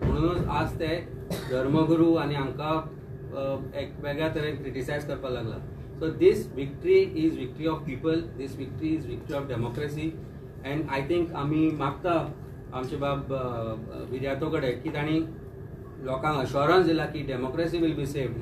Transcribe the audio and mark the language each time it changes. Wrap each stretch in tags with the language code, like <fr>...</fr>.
<gom>म्हणूनच आज ते धर्मगुरू आनी हांकां एक वेगळ्या तरेन क्रिटिसायज करपाक लागला.</gom> <en>So this victory is victory of people. This victory is victory of democracy. And I think</en> <gom>आमी मागता आमचे बाब विद्यार्थो कडेन की तांणी लोकांक अश्योरन्स दिला की</gom> <en>Democracy will be saved.</en>